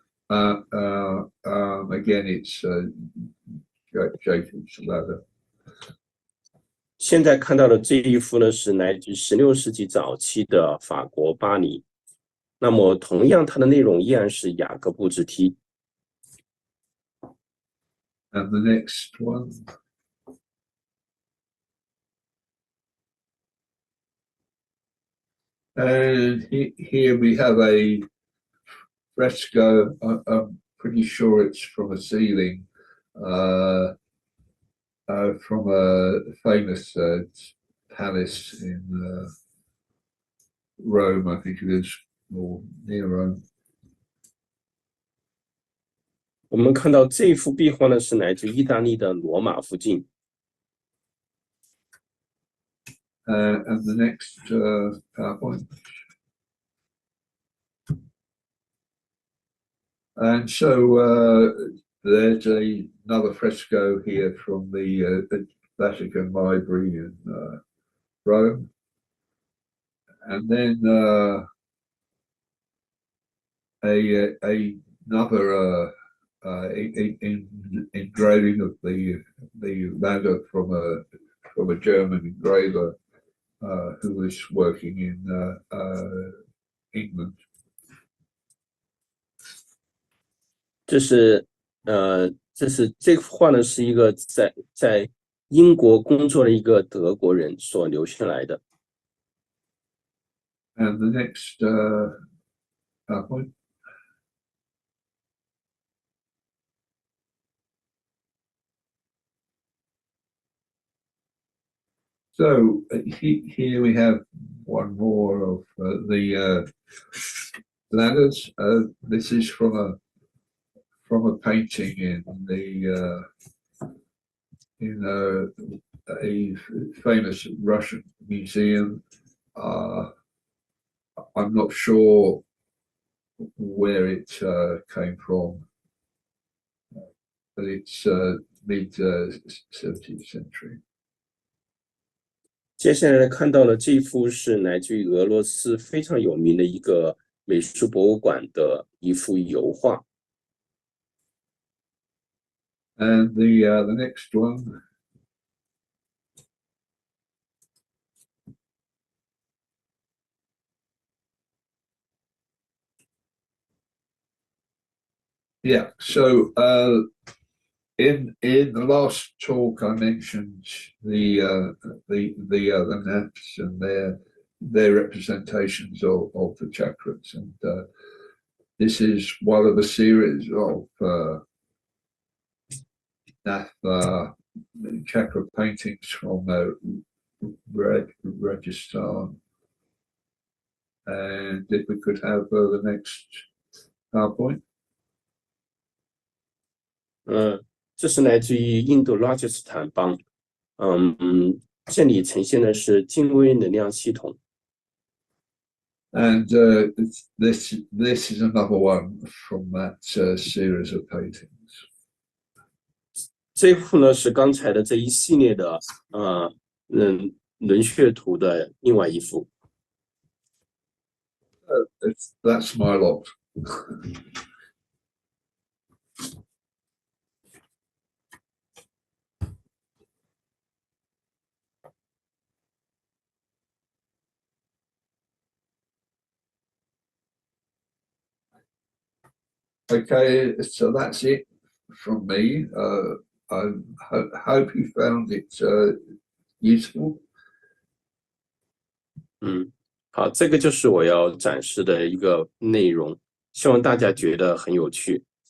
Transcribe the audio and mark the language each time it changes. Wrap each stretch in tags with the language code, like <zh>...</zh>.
<en>Again, it's Jacob's Ladder.</en> <zh>现在看到的这一幅呢，是来自16世纪早期的法国巴黎。那么，同样它的内容依然是雅各布之梯。</zh> <en>And the next one. And here we have a fresco. I'm pretty sure it's from a ceiling from a famous palace in Rome, I think it is, or near Rome.</en> <zh>我们看到这幅壁画呢，是来自意大利的罗马附近。</zh> <en>And the next PowerPoint. And so there's another fresco here from the Vatican Library in Rome. And then another engraving of the ladder from a German engraver who was working in England.</en> <zh>这幅画呢，是一个在英国工作的一个德国人所留下来的。</zh> <en>And the next PowerPoint. So here we have one more of the ladders. This is from a painting in a famous Russian museum. I'm not sure where it came from, but it's mid 17th century.</en> <zh>接下来看到了这一幅是来自于俄罗斯非常有名的一个美术博物馆的一幅油画。</zh> <en>And the next one. Yeah, so in the last talk I mentioned the naps and their representations of the chakras, and this is one of a series of chakra paintings from Rajasthan. And if we could have the next PowerPoint.</en> <zh>这是来自于印度拉吉斯坦邦，这里呈现的是精微能量系统。</zh> <en>And this is another one from that series of paintings.</en> <zh>这一幅呢是刚才的这一系列的轮血图的另外一幅。</zh> <en>That's my lot. Okay, so that's it from me. I hope you found it useful.</en> <zh>好，这个就是我要展示的一个内容，希望大家觉得很有趣。</zh>